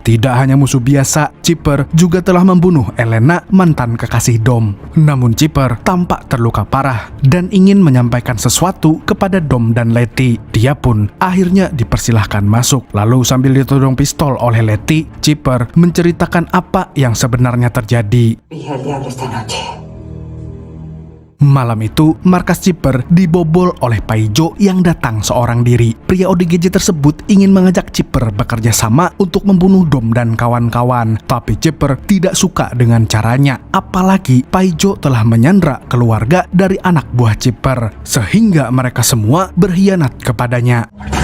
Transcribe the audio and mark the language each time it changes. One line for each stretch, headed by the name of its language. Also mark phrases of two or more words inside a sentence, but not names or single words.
Indonesian: Tidak hanya musuh biasa, Chipper juga telah membunuh Elena, mantan kekasih Dom. Namun Chipper tampak terluka parah dan ingin menyampaikan sesuatu kepada Dom dan Letty. Dia pun akhirnya dipersilahkan masuk. Lalu sambil ditodong pistol oleh Letty, Chipper menceritakan apa yang sebenarnya terjadi.
Spanish: Vi al diablo esta noche.
Indonesian: Malam itu, markas Chipper dibobol oleh Paijo yang datang seorang diri. Pria ODGJ tersebut ingin mengajak Chipper bekerja sama untuk membunuh Dom dan kawan-kawan. Tapi Chipper tidak suka dengan caranya. Apalagi Paijo telah menyandra keluarga dari anak buah Chipper, sehingga mereka semua berkhianat kepadanya.